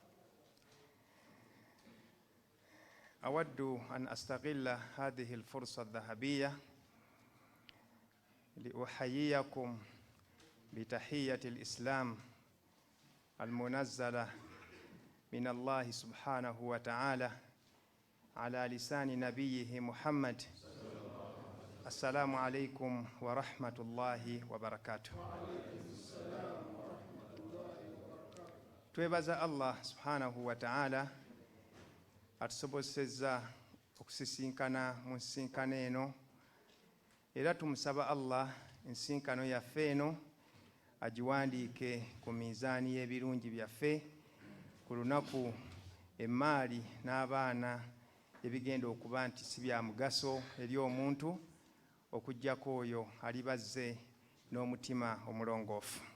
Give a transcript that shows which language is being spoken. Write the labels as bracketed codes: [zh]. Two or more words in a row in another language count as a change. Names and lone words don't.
[ar] أود أن أستغل هذه الفرصة الذهبية لأحييكم بتحية الإسلام المنزلة من الله سبحانه وتعالى على لسان نبيه محمد. السلام عليكم ورحمة الله وبركاته. [lg] twebaza [ar] الله سبحانه وتعالى [lg] atusobozesezza okusisinkana mu nsinkano eno, era tumusaba Allah ensinkano yaffe eno agiwandiike ku mizaani y'ebirungi byaffe ku lunaku emmaali n'abaana ebigenda okuba nti si bya mugaso eri omuntu okuggyako oyo alibazze n'omutima omulongoofu.